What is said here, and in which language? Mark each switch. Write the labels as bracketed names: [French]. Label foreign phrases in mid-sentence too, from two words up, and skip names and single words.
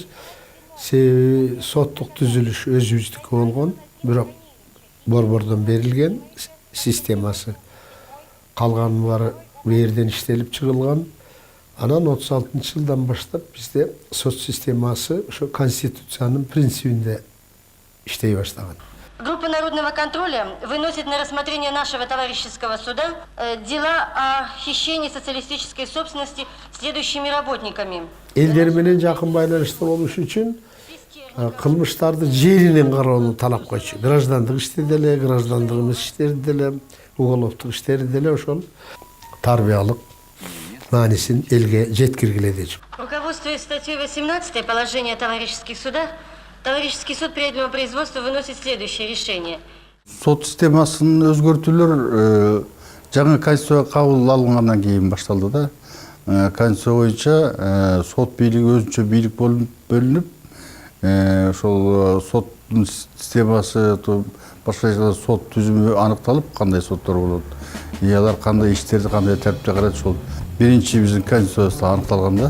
[Kyrgyz] Себеби соттук түзүлүш өзүбүздүкү болгон, бирок борбордон берилген системасы. Калган баары бээрден иштелип чыгылган. Анан 36-жылдан баштап бизде сот системасы ошо конституциянын принцибинде иштей баштаган. [Russian] Группа народного контроля выносит на рассмотрение нашего товарищеского суда дела о хищении социалистической собственности следующими работниками. [Kyrgyz] Элдер менен жакын байланышта болуш үчүн кылмыштарды жеринен кароону талап койчу. Граждандык иштерде эле, граждандык эмес иштерде эле, уголовдук иштерде эле ошол тарбиялык маанисин элге жеткиргиле дечү. [Russian] Руководствуясь статьей 18 положения о товарищеских судах, Товарищеский суд при этом производстве выносит следующее решение. [Kyrgyz] Сот системасын өзгөртүүлөр жаңы конституция кабыл алынгандан кийин башталды да. Конституция боюнча сот бийлиги өзүнчө бийлик бөлүнүп, ошол соттун системасы, башка сот түзүмү аныкталып, кандай соттор болот, алар кандай иштерди кандай тартипте карайт, ошол биринчи биздин конституцияда аныкталган да.